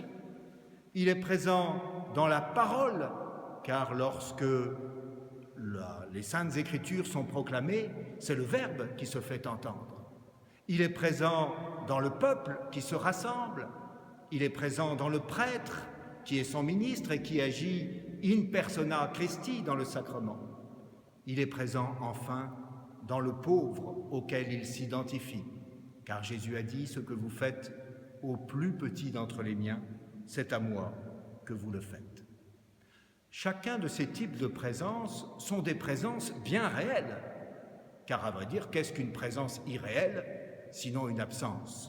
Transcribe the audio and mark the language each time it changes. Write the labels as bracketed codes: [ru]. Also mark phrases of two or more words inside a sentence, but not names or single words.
[fr] Il est présent dans la parole, car lorsque les Saintes Écritures sont proclamées, c'est le Verbe qui se fait entendre. Il est présent dans le peuple qui se rassemble. Il est présent dans le prêtre qui est son ministre et qui agit [la] in persona Christi [fr] dans le sacrement. Il est présent enfin dans le pauvre auquel il s'identifie, car Jésus a dit « Ce que vous faites au plus petit d'entre les miens, c'est à moi que vous le faites ». Chacun de ces types de présences sont des présences bien réelles, car à vrai dire, qu'est-ce qu'une présence irréelle, sinon une absence?